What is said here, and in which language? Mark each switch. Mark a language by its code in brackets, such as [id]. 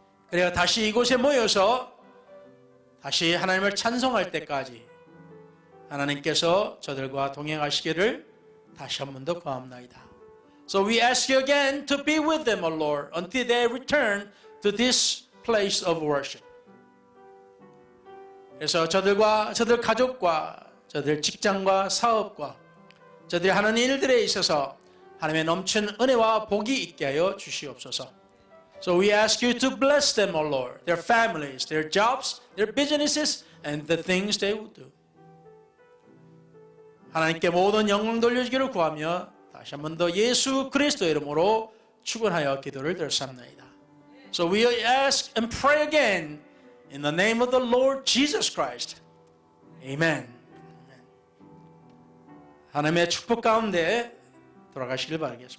[ko] 그래야 다시 이곳에 모여서 다시 하나님을 찬송할 때까지 하나님께서 저들과 동행하시기를 다시 한 번 더 구합나이다. [en] So we ask you again to be with them, O Lord, until they return to this place of worship. [ko] 그래서 저들과 저들 가족과 저들 직장과 사업과 저들이 하는 일들에 있어서 하나님의 넘치는 은혜와 복이 있게 하여 주시옵소서. [en] So we ask you to bless them, O Lord, their families, their jobs, their businesses, and the things they will do. [ko] 하나님께 모든 영광 돌려주기를 구하며 다시 한 번 더 예수 그리스도의 이름으로 축원하여 기도를 드렸습니다. [en] So we ask and pray again in the name of the Lord Jesus Christ. Amen. [ko] 하나님의 축복 가운데 돌아가시길 바라겠습니다.